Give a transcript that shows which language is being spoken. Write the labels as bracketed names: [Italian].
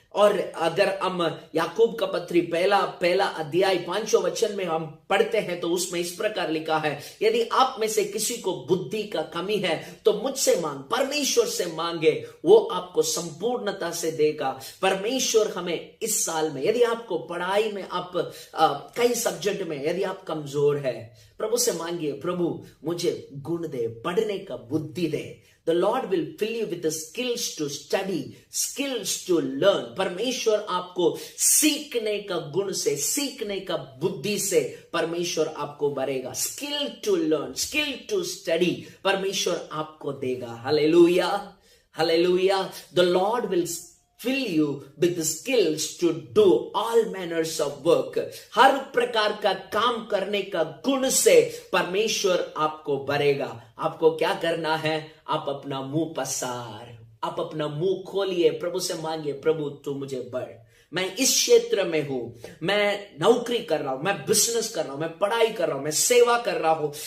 [Hindi] और अगर हम याकूब का पत्री पहला अध्याय 5 वचन में हम पढ़ते हैं तो उसमें इस प्रकार लिखा है, यदि आप में से किसी को बुद्धि का कमी है तो मुझसे मांग, परमेश्वर से मांगे, वो आपको संपूर्णता से देगा। परमेश्वर हमें इस साल में, यदि आपको पढ़ाई में आप कई सब्जेक्ट में यदि आप कमजोर है, प्रभु से मांगिए, प्रभु मुझे गुण दे, पढ़ने का बुद्धि दे। [English] The Lord will fill you with the skills to study, skills to learn. [Hindi] परमेश्वर आपको सीखने का गुण से, सीखने का बुद्धि से परमेश्वर आपको भरेगा। [English] Skill to learn, skill to study, [Hindi] परमेश्वर आपको देगा। Hallelujah, hallelujah. [English] The Lord will fill you with the skills to do all manners of work. [Hindi] हर प्रकार का काम करने का गुण से परमेश्वर आपको भरेगा। आपको क्या करना है? आप अपना मुंह पसार, आप अपना मुंह खोलिए, प्रभु से मांगिए, प्रभु तू मुझे बढ़। मैं इस क्षेत्र में हूं, मैं नौकरी कर रहा हूं, मैं बिजनेस कर रहा हूं, मैं पढ़ाई कर रहा हूं, मैं सेवा कर रहा हूं।